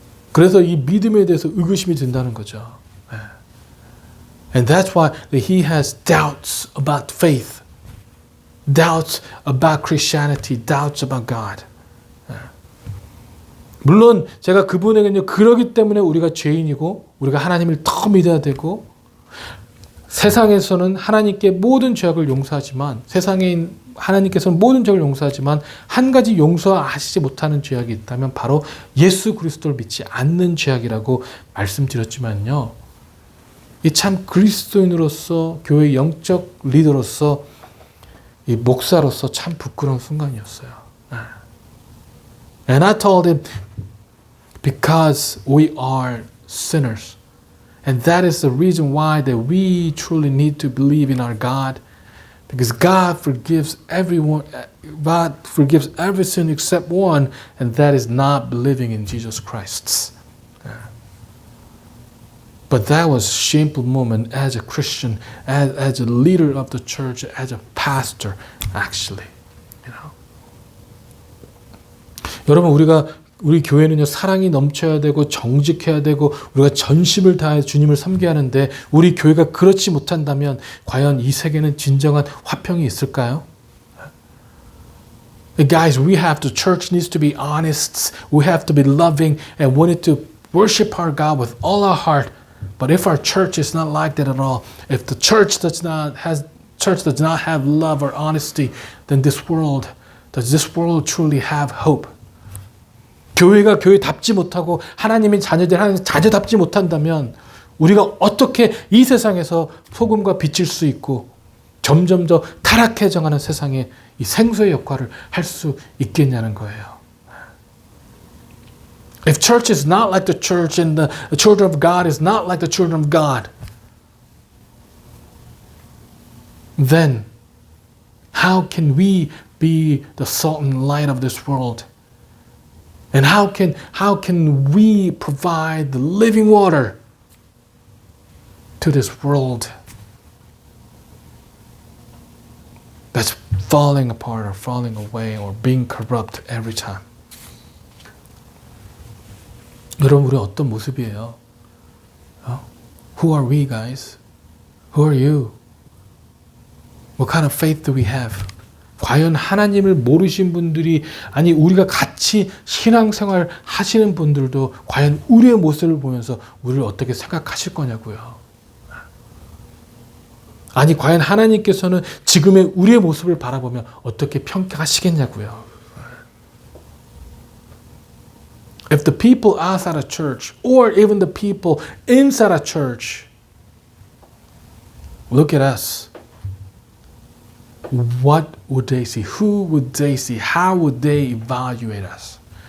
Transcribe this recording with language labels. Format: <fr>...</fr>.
<ko>그래서 이 믿음에 대해서 의구심이 든다는 거죠.</ko> <en>And that's why he has doubts about faith, doubts about Christianity, doubts about God.</en> <ko>물론 제가 그분에게는요, 그러기 때문에 우리가 죄인이고 우리가 하나님을 더 믿어야 되고, 세상에서는 하나님께 모든 죄악을 용서하지만, 세상에 하나님께서는 모든 죄악을 용서하지만 한 가지 용서하시지 못하는 죄악이 있다면 바로 예수 그리스도를 믿지 않는 죄악이라고 말씀드렸지만요, 이 참 그리스도인으로서, 교회 영적 리더로서, 이 목사로서 참 부끄러운 순간이었어요.</ko> <en>And I told him, because we are sinners, and that is the reason why that we truly need to believe in our God, because God forgives everyone, God forgives every sin except one, and that is not believing in Jesus Christ. But that was a shameful moment as a Christian, as a leader of the church, as a pastor, actually. You know.</en> <ko>여러분, 우리 교회는요, 사랑이 넘쳐야 되고 정직해야 되고 우리가 전심을 다해 주님을 섬겨야 하는데, 우리 교회가 그렇지 못한다면 과연 이 세계는 진정한 화평이 있을까요?</ko> <en>Guys, the church needs to be honest. We have to be loving and wanting to worship our God with all our heart. But if our church is not like that at all, if the church does not have love or honesty, then does this world truly have hope?</en> <ko>교회가 교회답지 못하고 하나님의 자녀답지 못한다면 우리가 어떻게 이 세상에서 소금과 빛일 수 있고 점점 더 타락해져가는 세상에 이 생수의 역할을 할 수 있겠냐는 거예요.</ko> <en>If church is not like the church and the children of God is not like the children of God, then how can we be the salt and light of this world? And how can we provide the living water to this world that's falling apart or falling away or being corrupt every time?</en> <ko>여러분, 우리 어떤 모습이에요?</ko> <en>Who are we, guys? Who are you? What kind of faith do we have?</en> <ko>과연 하나님을 모르신 분들이, 아니 우리가 같이 신앙생활 하시는 분들도 과연 우리의 모습을 보면서 우리를 어떻게 생각하실 거냐고요. 아니 과연 하나님께서는 지금의 우리의 모습을 바라보며 어떻게 평가하시겠냐고요.</ko> <en>If the people outside a church or even the people inside a church look at us, what would they see? Who would they see? How would they evaluate us?</en>